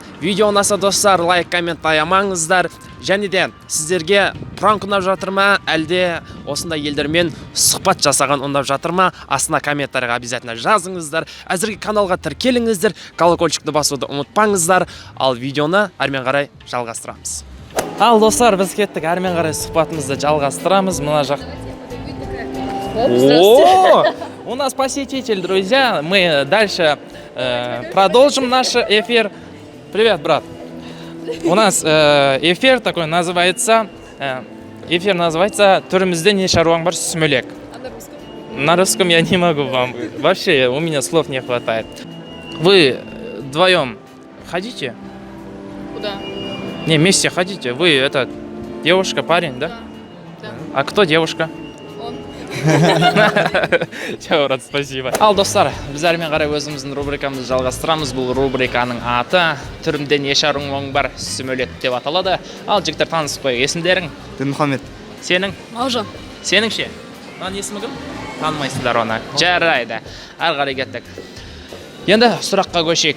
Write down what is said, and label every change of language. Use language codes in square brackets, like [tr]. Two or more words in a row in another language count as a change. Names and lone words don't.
[kk] Видео ұнаса достар, лайк, коммент аямаңыздар. Және де сіздерге пранк ұнап жатыр ма, әлде осындай елдермен сұхбат жасаған ұнап жатыр ма? Астына комментарияға обязательно жазыңыздар. Әзірге каналға тіркеліңіздер, колокольчикті басуды ұмытпаңыздар. Ал видеоны әрмен қарай жалғастырамыз. Ал достар, біз кеттік, әрмен қарай сұхбатымызды жалғастырамыз. Мына жақ. [ru] У нас посетитель, друзья. Мы дальше продолжим наш эфир. Привет, брат. У нас эфир такой называется. Эфир называется «Түрімізде не шаруаң бар, сүмелек». На русском я не могу вам. Вообще, у меня слов не хватает. Вы вдвоем ходите? Куда? Не, вместе ходите. Вы это девушка, парень, да? Да. А кто девушка? Он. Чао, брат, спасибо. [kk] Ал достар, біз әрмен қарай өзіміздің рубрикамызды жалғастырамыз. Бұл рубриканың аты «Түрімде не шаруаң бар, сүмелек» деп аталады. Ал жігіттер, танысып қойық, есімдерің? Дінмұхаммед. Сенің? Мағжан. Сенің ше? Оның есімі кім? Танымайсыздар оны. Жарайды. Ары қарай кеттік. Енді сұраққа көшейік.